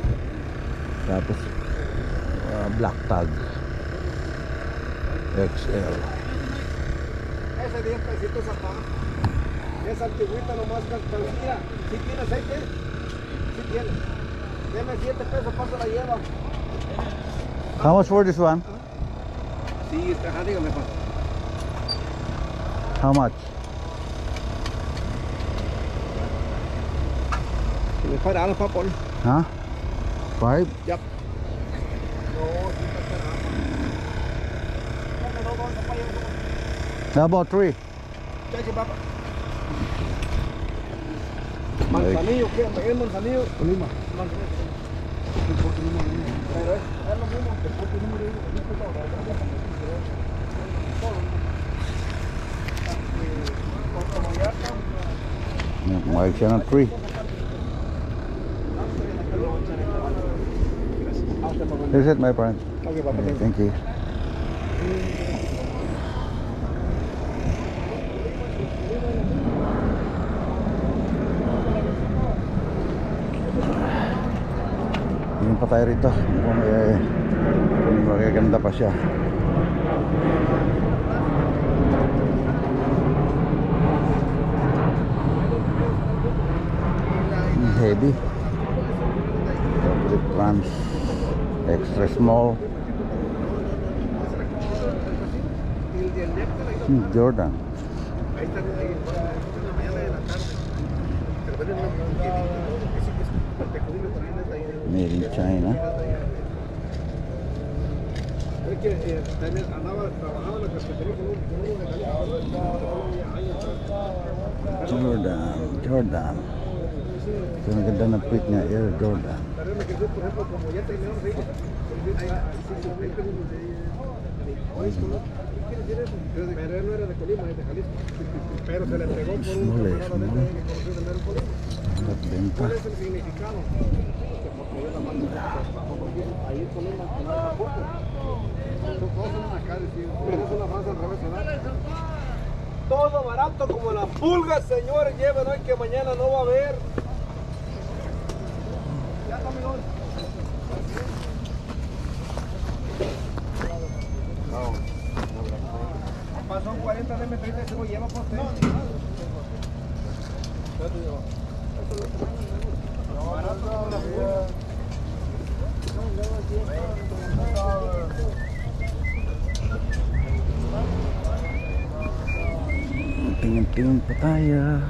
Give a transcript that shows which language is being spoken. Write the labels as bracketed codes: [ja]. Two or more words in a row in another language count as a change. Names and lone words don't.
[tl] Tapos [en] black tag XL. [es] Ese 10 pesitos acá. Esa antigüita nomás calcía. Si tiene aceite, si tiene. Deme 7 pesos, paso la lleva. [en] How much for this one? [es] Sí, dígame, pa. [en] How much? $5 pa, Paul. Huh? 5? Yep. How about 3? [es] Chachi, papa. Manzanillo, ¿qué? ¿Es manzanillo? Lima. [tl] May siya ng 3. [en] Here's it, my friend. Okay, papa. Okay, thank you. [tl] Tingin pa tayo rito. Mukhang magaganda pa siya. [en] Heavy. Double trans. Extra small. Jordan. Made in China. Jordan. [tl] Ito ang ganda ng print niya, Air Jordan. [en] Small. [tl] At benta. [es] Todo barato como las pulgas, señores. Lleven hoy que mañana no va a haber. Ya está, amigos. Pasó 40 de M30 se lo lleva por usted. [tl] Tingin-tingin pa tayo.